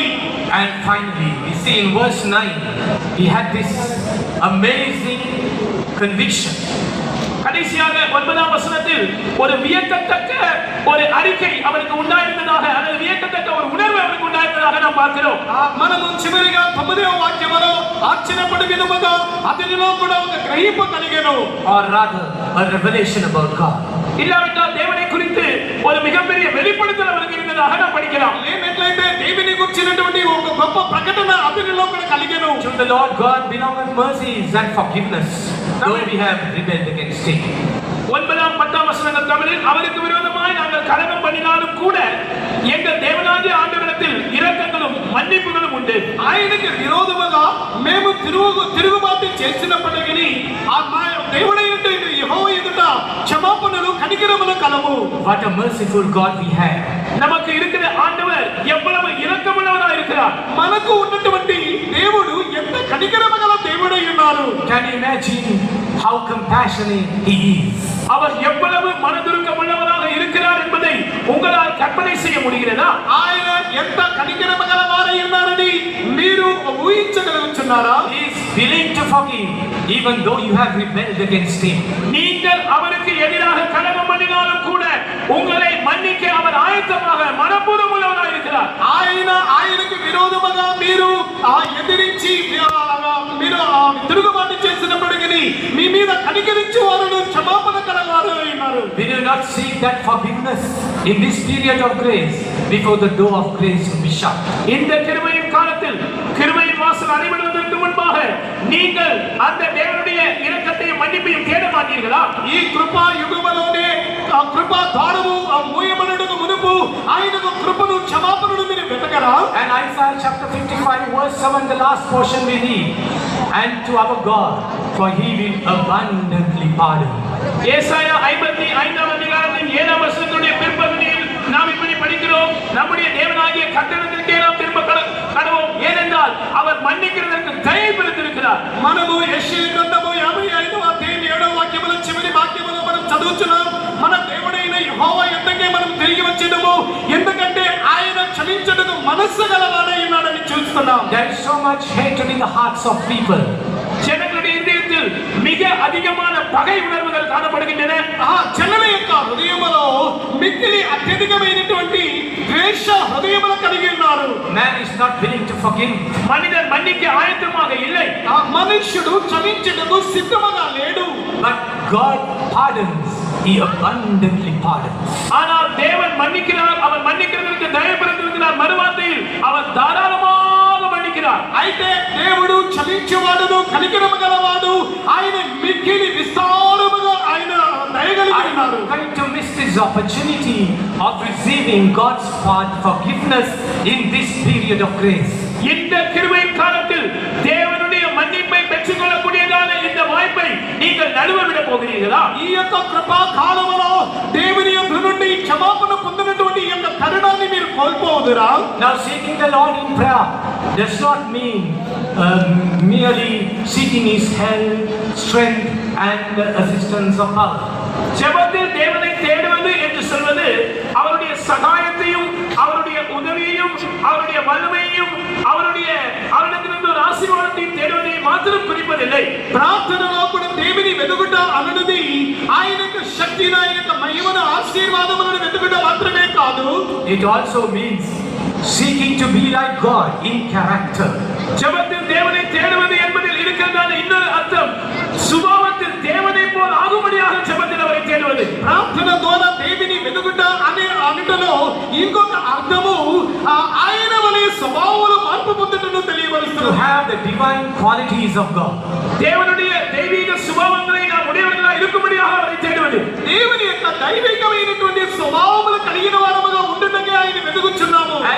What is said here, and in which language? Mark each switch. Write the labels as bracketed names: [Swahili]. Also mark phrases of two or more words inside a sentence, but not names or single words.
[English] And finally, we see in verse 9, he had this amazing conviction. [Tamil] கடைசியாக 9ஆம் வசனத்தில் ஒரு வியக்கத்தக்க ஒரு அறிக்கை அவருக்கு உண்டாயிருந்ததாக, அல்லது வியக்கத்தக்க ஒரு உணர்வு அவருக்கு உண்டாயிருந்ததாக நாம் பார்க்கிறோம். [Telugu] మనము చివరిగా 9వ వాక్యములో ఆశ్చర్యపడి విధముగా అతనిలో కూడా ఒక గ్రహింపు కలిగెను. [English] Or rather, a revelation about God. [Tamil] இல்லாவிட்டால் தேவனை குறித்து ஒரு மிகப்பெரிய வெளிப்படுத்தல் அவருக்கு இருந்ததாக நாம் படிக்கலாம். [Telugu] లేనట్లయితే దేవుని గురించినటువంటి ఒక గొప్ప ప్రకటన అతనిలో కూడా కలిగెను. [English] To the Lord God belong mercies and forgiveness, though we have rebelled against him. [Tamil] 9ஆம் 10ஆம் வசனங்கள் தமிழில், அவருக்கு விரோதமாய் நாங்கள் கலகம் பண்ணினாலும் கூட எங்கள் தேவனாகிய ஆண்டவரிடத்தில் இரக்கங்களும் மன்னிப்புகளும் உண்டு. [Telugu] ఆయనకి విరోధముగా మేము తిరుగుబాటు చేసినప్పటికీ ఆ దేవుడైన యెహోవా ఎదుట క్షమాపణలు కనికరములు కలవు. [English] What a merciful God we have. [Tamil] நமக்கு இருக்கிற ஆண்டவர் எவ்வளவு இரக்கமுள்ளவராய் இருக்கிறார். [Telugu] మనకు ఉన్నటువంటి దేవుడు ఎంత కనికరమగల దేవుడై ఉన్నారు. [English] Can you imagine how compassionate he is? [Tamil] அவர் எவ்வளவு மனதுருக்கமுள்ளவராக இருக்கிறார் என்பதை உங்களால் கற்பனை செய்ய முடிகிறதா? [Telugu] ఆయన ఎంత కనికరమగల వారై ఉన్నారని మీరు ఊహించగలుగుతున్నారా? [English] He is willing to forgive even though you have rebelled against him. [Tamil] நீங்கள் அவருக்கு எதிராக கலகம் பண்ணினாலும் கூட உங்களை மன்னிக்க அவர் ஆயத்தமாக மனப்பூர்வம் உள்ளவராய் இருக்கிறார். [Telugu] ఆయనకు విరోధముగా మీరు ఎదిరించి మీరు తిరుగుబాటు చేసినప్పటికీ మీ మీద కనికరించే వారు క్షమాపణ కలవారు ఉన్నారు. [English] We do not seek that forgiveness in this period of grace before the door of grace will be shut. [Tamil] இந்த கிருபையின் காலத்தில் கிருபையின் வாசல் அடைபடுவதற்கு முன்பாக நீங்கள் அந்த தேவனுடைய இரக்கத்தையும் மன்னிப்பையும் தேட மாட்டீர்களா? [Telugu] ఈ కృపా యుగములోనే ఆ కృపా ద్వారము మూయబడుటకు మునుపు ఆయనకు కృపను క్షమాపణను మీరు వెతకరా? [English] And Isaiah chapter 55 verse 7, the last portion we read, and to our God, for he will abundantly pardon. [Tamil] ஏசாயா 55ஆம் அதிகாரத்தின் 7ஆம் வசனத்துடைய பிற்பகுதியில் நாம் இப்படி படிக்கிறோம், நம்முடைய தேவனாகிய கர்த்தரிடத்திற்கே நாம் திரும்ப கடவோம், ஏனென்றால் அவர் மன்னிக்கிறதற்கு தயை பெற்றிருக்கிறார். [Telugu] మనము యెషయా గ్రంథము 55వ అధ్యాయం 7వ వాక్యముల చివరి వాక్యములో మనం చదువుతున్నాం, మన దేవుడైన యెహోవా యొద్దకే మనం తిరిగి వచ్చేదము, ఎందుకంటే ఆయన క్షమించుటకు మనస్సు గలవాడై ఉన్నాడని చూస్తున్నాం. [English] There is so much hatred in the hearts of people. [Tamil] ஜனங்களுடைய இதயத்தில் மிக அதிகமான பகை உணர்வுகள் காணப்படுகின்றன. [Telugu] జనుల యొక్క హృదయములో మిక్కిలి అత్యధికమైనటువంటి ద్వేష హృదయములు కలిగి ఉన్నారు. [English] Man is not willing to forgive. [Tamil] மனிதன் மன்னிக்க ஆயத்தமாக இல்லை. [Telugu] మనుష్యుడు క్షమించుటకు సిద్ధముగా లేడు. [English] But God pardons. He abundantly pardons. [Tamil] ஆனால் தேவன் மன்னிக்கிறார், அவர் மன்னிக்கிறதற்கு தயை பெற்றிருக்கிறார். மறுவார்த்தையில் அவர் தாராளமாக மன்னிக்கிறார். [Telugu] అయితే దేవుడు క్షమించేవాడును, కనికరము గలవాడు, ఆయన మిక్కిలి విస్తారముగా ఆయన దయగలిగి ఉన్నారు. [English] I'm going to miss this opportunity of receiving God's forgiveness in this period of grace. [Tamil] இந்த கிருபை காலத்தில் தேவனுடைய மன்னிப்பை பெற்றுக்கொள்ளக்கூடியதான இந்த வாய்ப்பை நீங்கள் நழுவ விட போகிறீர்களா? [Telugu] ఈ యొక్క కృపా కాలములో దేవుని యొద్ద నుండి క్షమాపణ పొందినటువంటి ఈ యొక్క తరుణాన్ని మీరు కోల్పోదురా? [English] Now seeking the Lord in prayer does not mean merely seeking his help, strength and assistance of others. [Tamil] ஜெபத்தில் தேவனை தேடுவது என்று சொல்வது அவருடைய சகாயத்தையும் அவருடைய உதவியையும் அவருடைய வல்லமையையும் அவரிடத்திலிருந்து ஒரு ஆசீர்வாதத்தையும் தேடுவதை மாத்திரம் குறிப்பதில்லை. [Telugu] ప్రార్థనలో కూడా దేవుని వెతుకుట అన్నది ఆయన యొక్క శక్తిని, ఆయన యొక్క మహిమను, ఆశీర్వాదములను వెతుకుట మాత్రమే కాదు. [English] It also means seeking to be like God in character. [Tamil] ஜெபத்தில் தேவனை தேடுவது என்பதில் இருக்கிறதான இன்னொரு அர்த்தம், சுபாவத்தில் தேவனை போல் ஆகும்படியாக ஜெபத்தில் அவரை தேடுவது. [Telugu] ప్రార్థన ద్వారా దేవుని వెతుకుట అనే అనుటలో ఇంకొక అర్థము ఆయన వలె స్వభావములు మార్పు పొందుటను [English] To [Telugu] తెలియబరుస్తుంది. [English] have the divine qualities of God. [Tamil] தேவனுடைய தெய்வீக சுபாவங்களை நாம் உடையவர்களாக இருக்கும்படியாக அவரை தேடுவது. [Telugu] దేవుని యొక్క దైవికమైనటువంటి స్వభావములు కలిగిన వారముగా ఉండుటకే ఆయన వెతుకుచున్నాము.